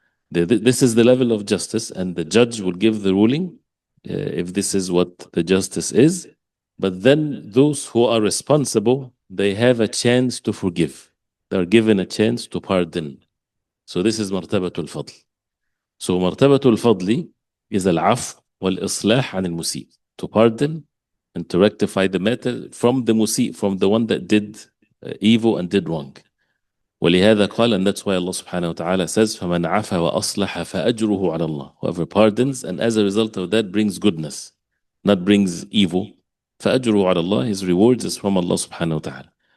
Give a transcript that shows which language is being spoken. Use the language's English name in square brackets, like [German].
[English] This is the level of justice, and the judge will give the ruling if this is what the justice is. But then those who are responsible, they have a chance to forgive. They're given a chance to pardon. So this is [Arabic] مرتبة الفضل. So مرتبة الفضل is العفو والإصلاح عن المسيء. [English] To pardon and to rectify the matter from the مسيء, from the one that did evil and did wrong. [Arabic] ولهذا قال, [English] and that's why Allah subhanahu wa ta'ala says, [Arabic] فَمَنْ عَفَى وَأَصْلَحَ فَأَجْرُهُ عَلَى اللَّهِ. [English] Whoever pardons and as a result of that brings goodness, not brings evil, [Arabic] فَأَجْرُهُ عَلى اللَّهِ, [English] his rewards is from Allah subhanahu wa ta'ala.